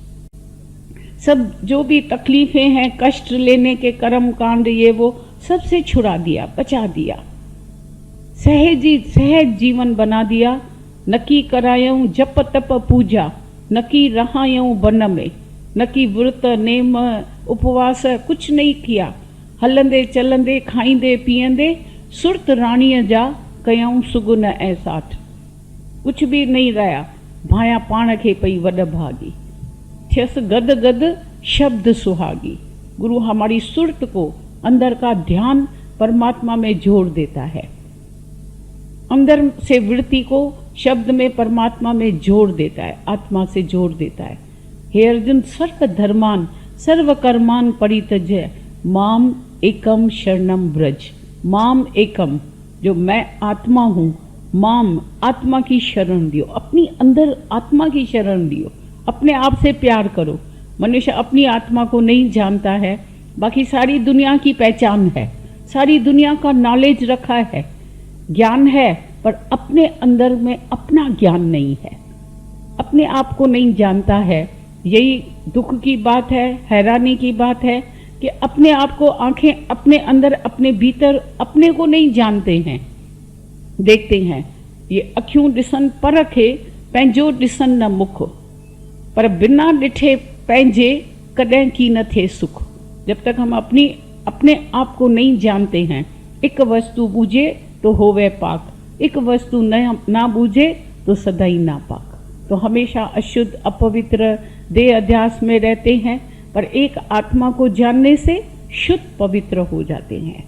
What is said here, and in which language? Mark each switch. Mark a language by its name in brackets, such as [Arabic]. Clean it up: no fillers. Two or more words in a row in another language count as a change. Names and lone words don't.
[Hindi] सब जो भी तकलीफें हैं, कष्ट लेने के कर्म कांड, ये वो सबसे छुड़ा दिया, बचा दिया, सहज जीवन बना दिया। [Sindhi] नकी करायूं जप तप पूजा, नकी रहायूं वन में, नकी व्रत नेम उपवास [Hindi] कुछ नहीं किया। [Sindhi] हलंदे चलंदे खाईंदे पीअंदे, सुरत राणीअ जा कयूं सुगुन ऐं साठ। [Hindi] कुछ भी नहीं रहा, [Sindhi] भाया पाण खे पई वॾ भागी, थियसि गद गद शब्द सुहागी। [Hindi] गुरु हमारी सुरत को, अंदर का ध्यान परमात्मा में जोड़ देता है, अंदर से वृत्ति को शब्द में परमात्मा में जोड़ देता है, आत्मा से जोड़ देता है। [Sanskrit] हे अर्जुन, सर्व धर्मान सर्व कर्मान परित्यज्य माम एकम शरणम व्रज। माम एकम, [Hindi] जो मैं आत्मा हूँ, माम आत्मा की शरण दियो, अपनी अंदर आत्मा की शरण दियो, अपने आप से प्यार करो। मनुष्य अपनी आत्मा को नहीं जानता है, बाकी सारी दुनिया की पहचान है, सारी दुनिया का नॉलेज रखा है, ज्ञान है, पर अपने अंदर में अपना ज्ञान नहीं है, अपने आप को नहीं जानता है। यही दुख की बात है, हैरानी की बात है कि अपने आप को, आंखें अपने अंदर अपने भीतर अपने को नहीं जानते हैं, देखते हैं। [Sindhi] ये अखियूं ॾिसन परखे पंहिंजो ॾिसन न मुख, पर बिना ॾिठे पंहिंजे कॾहिं की न थे सुख। [Hindi] जब तक हम अपने आप को नहीं जानते हैं, [Sindhi] एक वस्तु बूझे तो होवे पाक, एक वस्तु ना बूझे तो सदाई नापाक। [Hindi] तो हमेशा अशुद्ध अपवित्र देह अध्यास में रहते हैं, पर एक आत्मा को जानने से शुद्ध पवित्र हो जाते हैं।